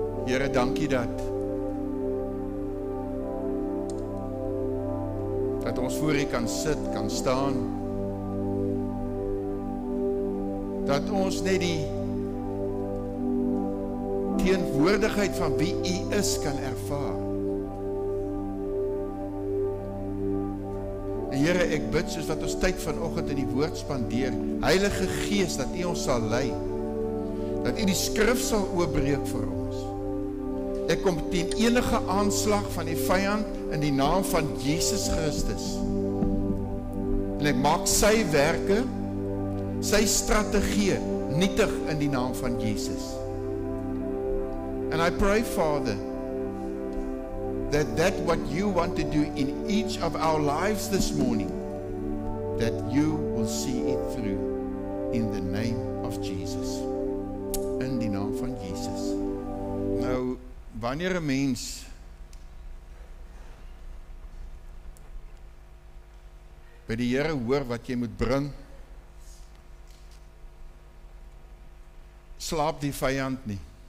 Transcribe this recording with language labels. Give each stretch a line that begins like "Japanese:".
Afrikaans: Here, dankie dat ons voor U kan sit, kan staan, dat ons net die teenwoordigheid van wie U is kan ervaar. En Here, ek bid soos wat ons tyd vanoggend in die woord spandeer, Heilige Gees, dat U ons sal lei, dat U die skrif sal oopbreek vir ons. Ek kom teen enige aanslag van die vyand in die naam van Jesus Christus. En ek maak sy werke, sy strategie nietig in die naam van Jesus.
English: And I pray, Father, that what you want to do in each of our lives this morning, that you will see it through in the name of Jesus.
Afrikaans: In die naam van Jesus. Nou, wanneer 'n mens by die Here hoor wat jy moet bring, slaap die vyand nie.